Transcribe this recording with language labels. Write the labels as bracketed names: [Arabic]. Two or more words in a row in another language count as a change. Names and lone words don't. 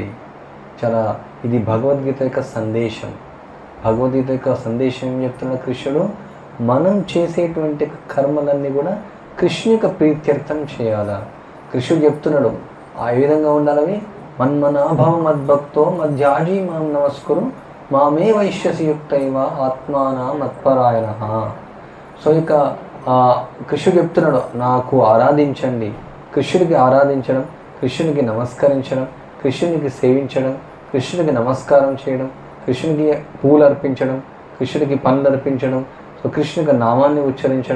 [Telugu] చాలా ఇది భగవద్గీత యొక్క సందేశం. భగవద్గీత యొక్క సందేశం ఏం చెప్తున్నాడు కృష్ణుడు? మనం చేసేటువంటి కర్మలన్నీ కూడా కృష్ణు యొక్క ప్రీత్యర్థం చేయాలా. కృష్ణుడు చెప్తున్నాడు ఆ విధంగా ఉండాలని, [Sanskrit] మన్మనాభవ మద్భక్తో మధ్యాజీ మాం నమస్కురు మామే వైశ్యసి యుక్తైవ ఆత్మాన మత్పరాయణ. [Telugu] సో ఇక కృష్ణుడు చెప్తున్నాడు నాకు ఆరాధించండి. కృష్ణుడికి ఆరాధించడం, కృష్ణునికి నమస్కరించడం, కృష్ణునికి సేవించడం, కృష్ణుడికి నమస్కారం చేయడం, కృష్ణునికి పూలు అర్పించడం, కృష్ణుడికి పనులు అర్పించడం, సో కృష్ణుడికి నామాన్ని ఉచ్చరించడం.